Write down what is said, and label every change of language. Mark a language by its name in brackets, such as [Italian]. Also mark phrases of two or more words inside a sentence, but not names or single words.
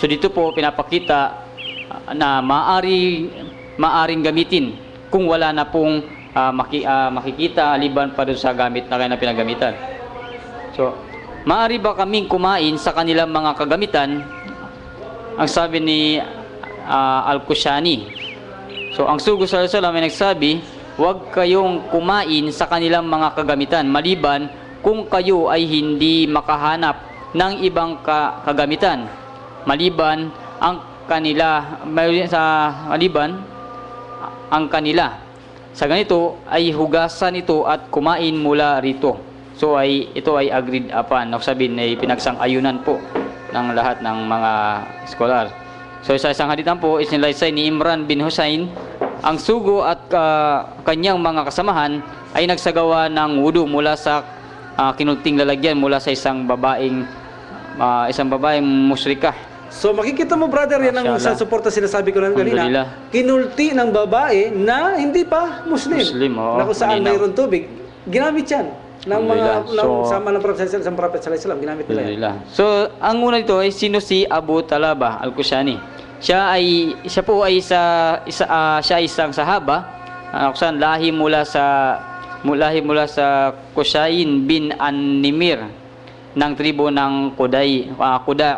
[Filipino] So dito po pinapakita na maaring gamitin kung wala na pong makikita liban pa doon sa gamit na kaya na pinagamitan. So, maari ba kaming kumain sa kanilang mga kagamitan? Ang sabi ni Al-Kushani. So, ang Sugo [Arabic] صلى الله عليه وسلم [Filipino] ay nagsabi, huwag kayong kumain sa kanilang mga kagamitan maliban kung kayo ay hindi makahanap ng ibang kagamitan. Maliban ang kanila. Sa ganito ay hugasan ito at kumain mula rito. So ito ay [English] agreed upon. [Filipino] Sabihin ay pinagsang-ayunan po ng lahat ng mga scholar. So sa isang haditan po, isinilaysay ni Imran bin Husayn, ang sugo at kanyang mga kasamahan ay nagsagawa ng wudu mula sa kinunting lalagyan mula sa isang babaeng musyrikah. So makikita mo brother, yan ang sa suporta sinasabi ko lang kanina. Alhamdulillah. Kinulti ng babae na hindi pa Muslim. Oo, na kung saan malinaw. mayroon tubig, ginamit yan ng mga Alhamdulillah. sama ng Prophet [Arabic] صلى الله عليه وسلم, [Filipino] ginamit nila yan. Alhamdulillah. So, ang una nito ay sino si Abu Talaba Al-Kushani. Siya ay isang sahaba, kung saan lahi mula sa Kushayn bin An-Nimir ng tribo ng Kuda.